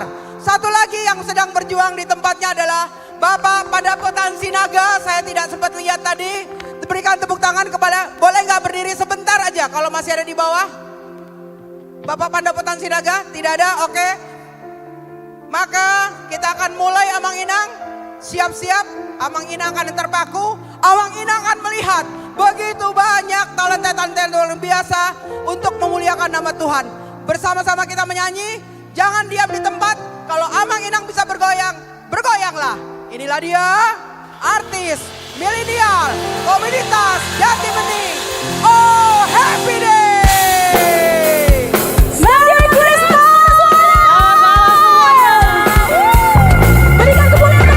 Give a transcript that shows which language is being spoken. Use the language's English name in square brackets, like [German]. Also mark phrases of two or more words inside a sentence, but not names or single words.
[Indonesian] Satu lagi yang sedang berjuang di tempatnya adalah Bapak Pandapotan Sinaga. Saya tidak sempat lihat tadi. Berikan tepuk tangan kepada, boleh nggak berdiri sebentar aja kalau masih ada di bawah? Bapak Pandapotan Sinaga, tidak ada, oke. Maka kita akan mulai Amang Inang, siap-siap, Amang Inang akan terpaku, Amang Inang akan melihat begitu banyak talenta-talenta luar biasa untuk memuliakan nama Tuhan. Bersama-sama kita menyanyi, jangan diam di tempat, kalau Amang Inang bisa bergoyang, bergoyanglah. Inilah dia, artis milenial komunitas Jati Bening. [English] Oh, happy day! Merry Christmas! [Indonesian] Berikan tepuk